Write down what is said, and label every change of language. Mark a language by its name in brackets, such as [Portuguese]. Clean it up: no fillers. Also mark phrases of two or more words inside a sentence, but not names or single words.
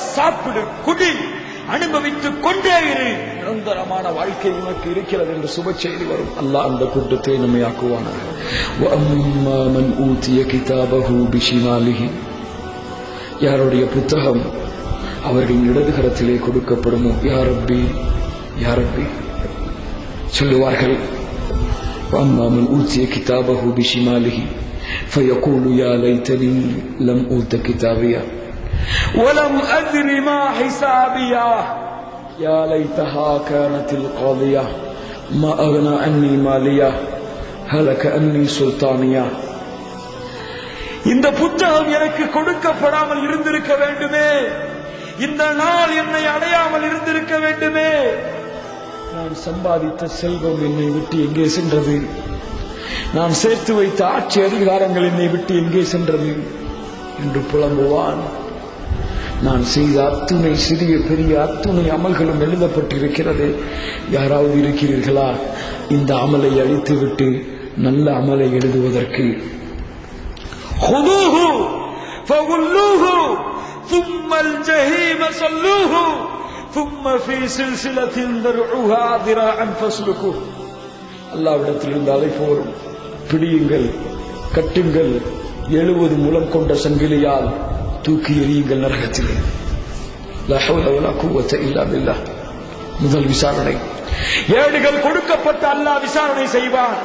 [Tamil] சாப்பிடு, குடி, அனுபவித்துக் கொண்டே இரு, நிரந்தரமான வாழ்க்கை உனக்கு இருக்கிறது என்று சுப செய்தி வரும். அல்லாஹ் அந்த கூட்டத்தை நம்மை ஆக்குவானாக. யாருடைய புத்தகம் அவர்கள் இடதுகரத்திலே கொடுக்கப்படுமோ, [Arabic] يا ربي يا ربي [Tamil] சொல்லுவார்கள். [Arabic] وأما من أوتي كتابه بشماله فيقول يا ليتني لم أوت كتابيا ولم أدر ما حسابيا يا ليتها كانت القاضية ما أغنى عني ماليا هلك عني سلطانيا. [Tamil] இந்த புத்தகம் எனக்கு கொடுக்கப்படாமல் இருந்திருக்க வேண்டுமே, இந்த நாள் என்னை அடையாமல் இருந்திருக்க வேண்டுமே, நான் சம்பாதித்த செல்வம் என்னை விட்டு எங்கே சென்றது, நான் சேர்த்து வைத்த ஆட்சி அதிகாரங்கள் என்னை விட்டு எங்கே சென்றது என்று புலம்புவான். நான் செய்த அத்துணை சிறிய பெரிய அத்துணை அமல்களும் எழுதப்பட்டிருக்கிறது. யாராவது இருக்கிறீர்களா இந்த அமலை அழித்துவிட்டு நல்ல அமலை எழுதுவதற்கு? [Arabic] خذوه فغلوه ثم الجحيم صلوه ثم في سلسلة ذرعها ذراعا فاسلكوه. [Tamil] அல்லாஹ்விடத்திலிருந்து அழைப்பு வரும். பிடியுங்கள், கட்டுங்கள், 70 முழம் கொண்ட சங்கிலியால் தூக்கி எறியுங்கள் நரகத்திலே. [Arabic] لا حول ولا قوة إلا بالله. [Tamil] முதல் விசாரணை. ஏடுகள் கொடுக்கப்பட்ட அல்லாஹ் விசாரணை செய்வான்.